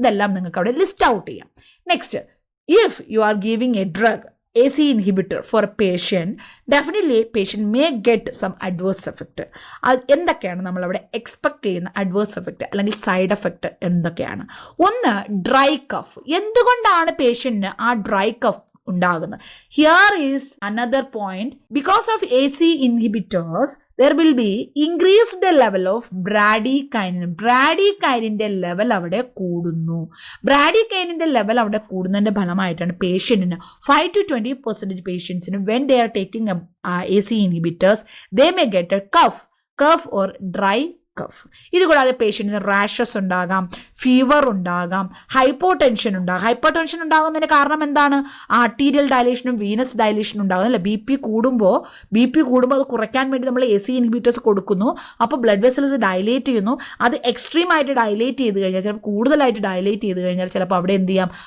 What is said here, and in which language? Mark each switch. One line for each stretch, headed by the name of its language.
Malayalam: ഇതെല്ലാം നിങ്ങൾക്ക് അവിടെ ലിസ്റ്റ് ഔട്ട് ചെയ്യാം.
English: Next, if you are giving a drug ACE inhibitor for a patient, definitely patient may get some adverse effect.
Malayalam: എന്തൊക്കെയാണ് നമ്മളവിടെ expect ചെയ്യുന്ന adverse effect അല്ലെങ്കിൽ സൈഡ് എഫക്റ്റ് എന്തൊക്കെയാണ്? ഒന്ന്, ഡ്രൈ കഫ്. എന്തുകൊണ്ടാണ് പേഷ്യന്റിന് ആ ഡ്രൈ കഫ് ഉണ്ടാകുന്നത്?
English: Here is another point. Because of ACE inhibitors there will be increased level of bradykinin.
Malayalam: ബ്രാഡികൈനിന്റെ level അവിടെ കൂടുന്നു. ബ്രാഡികൈനിന്റെ ലെവൽ അവിടെ കൂടുന്നതിന്റെ ഫലമായിട്ടാണ് പേഷ്യന്റിന് 5 to 20% പേഷ്യൻസിന്
English: when they are taking ACE inhibitors they may get a cough or dry cough.
Malayalam: ഇതുകൂടാതെ പേഷ്യൻസിന് rashes ഉണ്ടാകാം, fever ഉണ്ടാകാം, hypotension ഉണ്ടാകാം. ഹൈപ്പോടെൻഷൻ ഉണ്ടാകുന്നതിന് കാരണം എന്താണ്? ആർട്ടീരിയൽ ഡയലേഷനും വീനസ് ഡയലേഷനും ഉണ്ടാകും അല്ലേ. ബി പി കൂടുമ്പോൾ അത് കുറയ്ക്കാൻ വേണ്ടി നമ്മൾ ACE ഇൻഹിബിറ്റേഴ്സ് കൊടുക്കുന്നു. അപ്പോൾ ബ്ലഡ് വെസൽസ് ഡയലേറ്റ് ചെയ്യുന്നു. അത് എക്സ്ട്രീം ആയിട്ട് ഡയലേറ്റ് ചെയ്ത് കഴിഞ്ഞാൽ, ചിലപ്പോൾ കൂടുതലായിട്ട് ഡയലേറ്റ് ചെയ്ത് കഴിഞ്ഞാൽ ചിലപ്പോൾ അവിടെ എന്ത് ചെയ്യാം?